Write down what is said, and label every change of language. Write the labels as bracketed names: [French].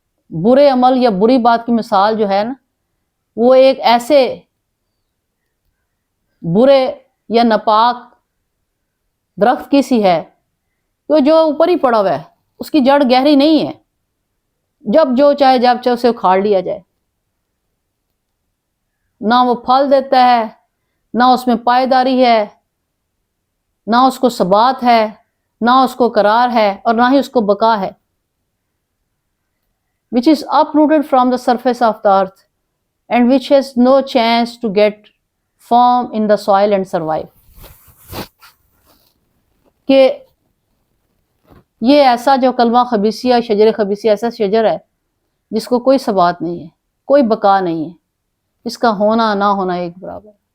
[Urdu] برے عمل یا بری بات کی مثال جو ہے نا وہ ایک ایسے برے یا ناپاک درخت کی سی ہے کہ جو اوپر ہی پڑا ہوا ہے، اس کی جڑ گہری نہیں ہے، جب جو چاہے اسے اکھاڑ لیا جائے۔ نہ وہ پھل دیتا ہے، نہ اس میں پائیداری ہے، نہ اس کو ثبات ہے، نہ اس کو قرار ہے، اور نہ ہی اس کو بقا ہے. [English] which is uprooted from the surface of the earth and which has no chance to get firm in the soil and survive. [Urdu] کہ یہ ایسا جو کلمہ خبیثیہ، شجر خبیثیہ ایسا شجر ہے جس کو کوئی ثبات نہیں ہے، کوئی بقا نہیں ہے، اس کا ہونا نہ ہونا ایک برابر.